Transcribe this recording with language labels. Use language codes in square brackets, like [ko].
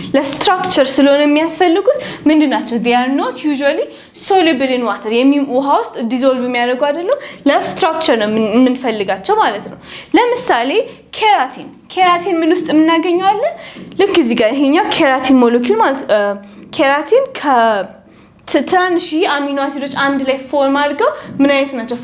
[am] ለስትራክቸር ስለሆነ የሚያስፈልጉት ምንድናቸው? [en] They are not usually soluble in water. [am] ውሃ ውስጥ ዲዞልቭ የሚያደርጉ አይደሉም። ለስትራክቸር ነው የምንፈልጋቸው ማለት ነው። ለምሳሌ ኬራቲን ምን ውስጥ የምናገኘዋለን? ልክ እዚህ ጋር ይሄኛው ኬራቲን ሞለኪውል ማለት ኬራቲን ትናንሽ አሚኖ አሲዶች አንድ ላይ ፎርም አድርገው ምን አይነት ናቸው?